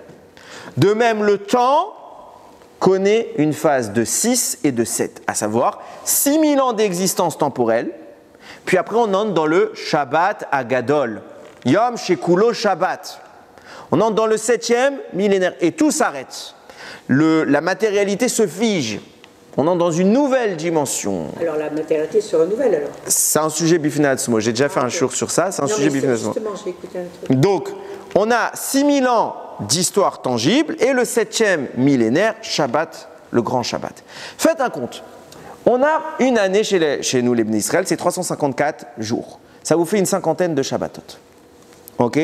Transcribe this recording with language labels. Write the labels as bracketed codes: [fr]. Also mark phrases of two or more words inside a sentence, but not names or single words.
[fr] De même, le temps connaît une phase de 6 et de 7, à savoir 6000 ans d'existence temporelle, puis après on entre dans le [he] שבת הגדול יום שכולו שבת. [fr] On entre dans le 7e millénaire, et tout s'arrête. La matérialité se fige. On entre dans une nouvelle dimension. Alors la matérialité se renouvelle alors? C'est un sujet [he] בפני עצמו. [fr] J'ai déjà fait un shiur sur ça. C'est un sujet [he] בפני עצמו. [fr] Justement, je vais écouter un truc. Donc, on a 6000 ans d'histoire tangible et le 7e millénaire, Shabbat, le grand Shabbat. Faites un compte. On a une année chez nous, les Bnei Israël, c'est 354 jours. Ça vous fait une cinquantaine de Shabbatot. Ok?